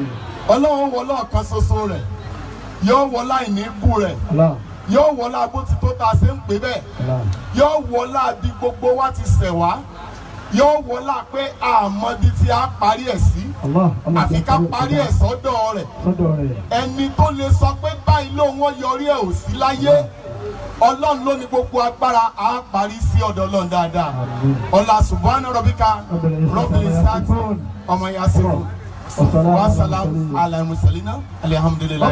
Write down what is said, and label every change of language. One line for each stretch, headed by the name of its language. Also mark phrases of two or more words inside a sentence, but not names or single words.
Yoruba: Ọlọ́run wọlé ọ̀kan ṣoṣo rẹ̀, yóò wọlé àìníkù rẹ̀, yóò wọlé agbótitó tá a ṣe ń pè bẹ́ẹ̀, yóò wọlé bí gbogbo wa ti ṣẹ̀ wá, yóò wọlé pé àmọ́bí tí a parí ẹ̀ sí, àfi ká parí ẹ̀ sọ́dọ̀ rẹ̀. Ẹni tó lè sọ pé báyìí lóun ó yọrí ẹ̀ ò sí láyé, Ọlọ́run ló ní gbogbo agbára, á parí sí ọ̀dọ̀ Ọlọ́run dáadáa.
Arabic: Ọlá سبحان ربك رب العزة عما يصفون وسلام على المرسلين الحمد لله.